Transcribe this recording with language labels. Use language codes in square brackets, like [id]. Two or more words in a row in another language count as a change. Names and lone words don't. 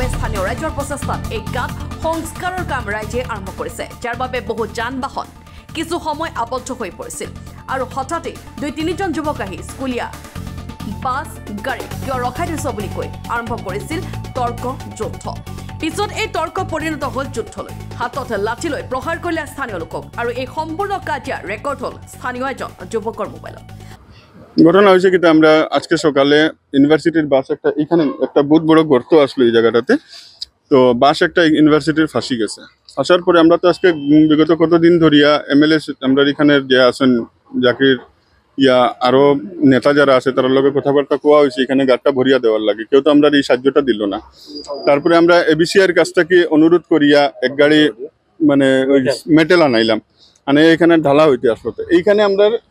[as] স্থানীয় ৰাজ্যৰ প্ৰচেষ্টাত এই গাঁত সংস্কাৰৰ কাম ৰাইজে আৰম্ভ কৰিছে যাৰ বাবে বহু যান বাহন কিছু সময় আবদ্ধ হৈ পৰিছিল আৰু হঠাতে দুই তিনিজন যুৱক আহি স্কুলীয়া বাস গাড়ী কিয় ৰখাই থৈছ বুলি কৈ আৰম্ভ কৰিছিল তৰ্ক যুদ্ধ পিছত এই তৰ্ক পৰিণত হ'ল যুদ্ধলৈ হাতত লাঠি লৈ প্ৰহাৰ কৰিলে স্থানীয় লোকক আৰু এই সম্পূৰ্ণ কাজিয়া ৰেকৰ্ড হ'ল স্থানীয় এজন যুৱকৰ মোবাইলত [bn] ঘটনা হয়েছে কি আমরা আজকে সকালে ইউনিভার্সিটির বাস একটা এখানে একটা বহুত বড় গর্ত আসলো এই জায়গাটাতে তো বাস একটা ইউনিভার্সিটির ফাঁসি গেছে আসার পরে আমরা তো আজকে বিগত কতদিন ধরিয়া এমএলএ আমরা এখানে যে আছেন জাকির ইয়া আরো নেতা যারা আছে তার লগে কথাবার্তা কোয়া হয়েছে এখানে গাড়টা ভরিয়া দেওয়ার লাগে কেউ তো আমরা এই সাহায্যটা দিল না তারপরে আমরা এবিসিআর কাছ থেকে অনুরোধ করিয়া এক গাড়ি মানে ওই মেটেল আনাইলাম মানে এখানে ঢালা হইতে আসলো তো এইখানে আমরা